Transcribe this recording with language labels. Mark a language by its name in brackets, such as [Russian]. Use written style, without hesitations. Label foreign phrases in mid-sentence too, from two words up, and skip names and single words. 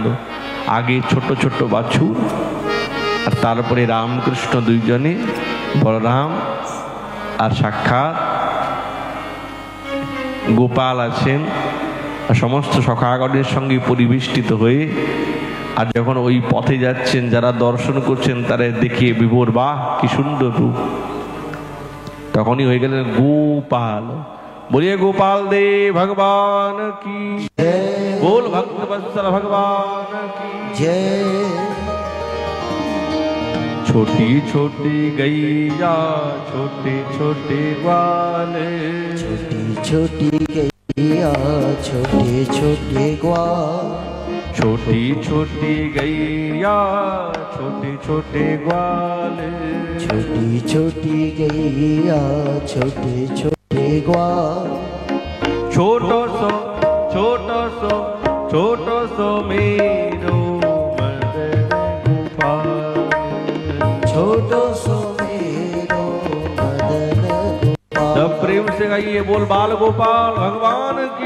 [Bangla] আগে ছোট ছোট বাছুর, আর তারপরে রামকৃষ্ণ দুইজনে, বলরাম আর সাক্ষাৎ গোপাল আছেন, আর সমস্ত সখাগণের সঙ্গে পরিবেষ্টিত হয়ে। আর যখন ওই পথে যাচ্ছেন, যারা দর্শন করছেন তারা দেখে বিভোর, বাহ কি সুন্দর রূপ। তখনই হয়ে গেলেন গোপাল। [Hindi] बोलिए गोपाल दे भगवान की बोल भक्त वत्सल भगवान की जय। छोटी छोटी गैया छोटे छोटे ग्वाल, छोटी छोटी गैया छोटे छोटे ग्वाल, छोटी छोटी गैया छोटे छोटे ग्वाल, छोटी छोटी गैया छोटे छोटे ग्वाल, [Braj] छोटो सो छोटो सो छोटो सो मेरो मदन गोपाल, छोटो सो मेरो मदन गोपाल। [Hindi] सब प्रेम से गाइए, बोल बाल गोपाल भगवान की